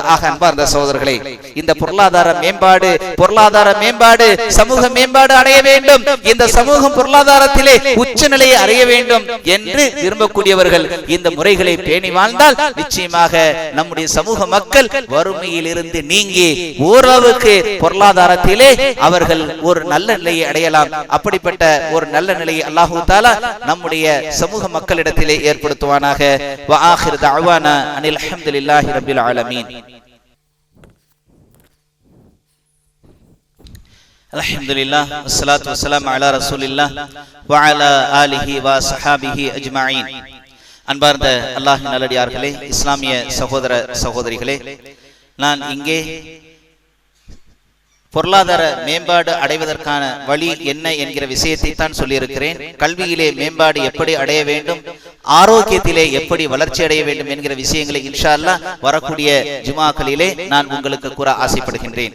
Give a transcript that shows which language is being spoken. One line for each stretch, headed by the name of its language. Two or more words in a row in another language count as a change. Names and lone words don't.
Tamil: ஆக அன்பார்ந்த சகோதரர்களே, இந்த பொருளாதார மேம்பாடு சமூக மேம்பாடு அடைய வேண்டும், இந்த சமூகம் பொருளாதாரத்திலே உச்ச நிலையை அடைய வேண்டும் என்று விரும்பக்கூடியவர்கள் இந்த முறைகளை பேணி வாழ்ந்தால் நிச்சயமாக நம்முடைய சமூக மக்கள் வறுமையில் இருந்து நீங்கி ஓரளவுக்கு பொருளாதாரத்திலே அவர்கள் ஒரு நல்ல நிலையை அடையலாம். அப்படிப்பட்ட ஒரு நல்ல நிலையை
Arabic: الله تعالى
Tamil: நம்முடைய சமூக மக்களிடத்திலே ஏற்படுத்துவானாக.
Arabic: وآخر دعوانا أن الحمد لله رب العالمين. الحمد لله والصلاة والسلام على رسول الله وعلى آله وصحابه أجمعين.
Tamil: அன்பார்ந்த அல்லாஹ்வின் நல்லடியார்களே, இஸ்லாமிய சகோதர சகோதரிகளே, நான் இங்கே பொருளாதார மேம்பாடு அடைவதற்கான வழி என்ன என்கிற விஷயத்தை தான் சொல்லியிருக்கிறேன். கல்வியிலே மேம்பாடு எப்படி அடைய வேண்டும், ஆரோக்கியத்திலே எப்படி வளர்ச்சி அடைய வேண்டும் என்கிற விஷயங்களை
Arabic: إن شاء الله
Tamil: வரக்கூடிய ஜுமாக்களிலே நான் உங்களுக்கு கூற ஆசைப்படுகின்றேன்.